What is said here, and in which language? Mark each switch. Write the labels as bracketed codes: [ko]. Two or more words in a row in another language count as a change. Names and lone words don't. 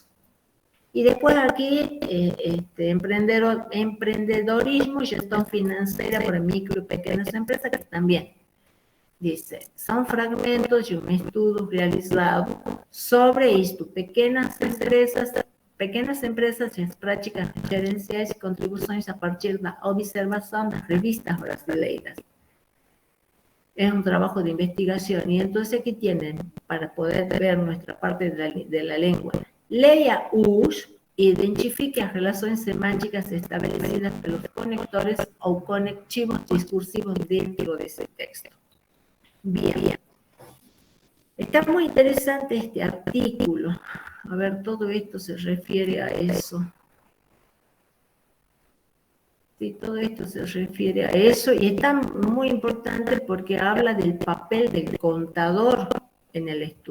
[es] Y después aquí, emprendedorismo y gestión financiera para micro y pequeñas empresas, que también dice, son fragmentos de un estudio realizado sobre esto, [pt] pequenas empresas [es] y [pt] as práticas gerenciais [es] y contribuciones a partir da observación [pt] das revistas brasileiras. [es] Es un trabajo de investigación y entonces aquí tienen, para poder ver nuestra parte de la lengua, [pt] leia os e identifique as relações semánticas establecidas pelos conectores ou conectivos discursivos dentro desse texto. [es] Bien. Está muy interesante este artículo. A ver, todo esto se refiere a eso. Sí, todo esto se refiere a eso y está muy importante porque habla del papel del contador en el estudio.